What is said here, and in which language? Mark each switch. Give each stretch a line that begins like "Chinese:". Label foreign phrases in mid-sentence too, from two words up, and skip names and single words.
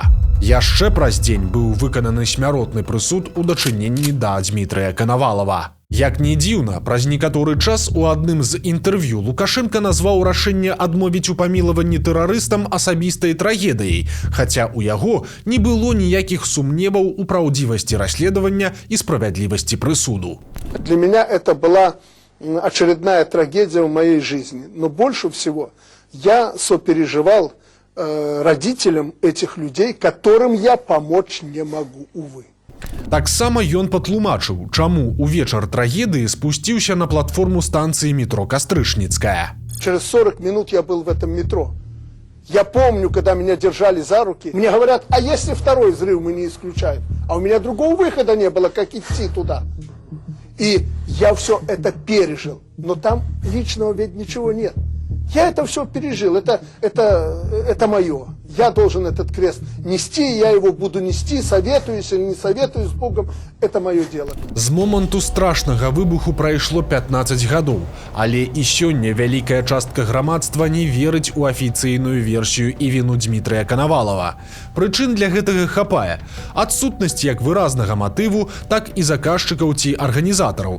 Belarusian: Яшчэ праз дзень быў выкананы смяротны прысуд у дачыненні да Дмітрыя Канавалава. Як не дзіўна, праз некаторы час у адным з інтэрв'ю Лукашенка назваў рашэнне адмовіць у памілаванні тэрарыстам асабістай трагедыяй, хаця ў яго не было ніякіх сумневаў у праўдзівасці расследавання і справядлівасці прысуду.
Russian: Для меня это была очередная трагедия в моей жизни. Но больше всего я сопереживал родителям этих людей, которым я помочь не могу, увы.
Belarusian: Таксама ён патлумачыў, чаму ў вечар трагедыі спусціўся на платформу станцыі метро Кастрышніцкая.
Russian: Через 40 минут я был в этом метро. Я помню, когда меня держали за руки, мне говорят, а если второй взрыв мы не исключаем? А у меня другого выхода не было, как идти туда. И я все это пережил. Но там личного ведь ничего нет. Я это все пережил, это мое. Я должен этот крест нести, я его буду нести, советуюсь или не советуюсь с Богом, это мое дело.
Belarusian: З моманту страшнага выбуху прайшло 15 гадоў, але і сёння вялікая частка грамадства не верыць у афіцыйную версію і віну Дмітрыя Канавалава. Прычын для гэтага хапае. Адсутнасць як выразнага матыву, так і заказчыкаў ці арганізатараў.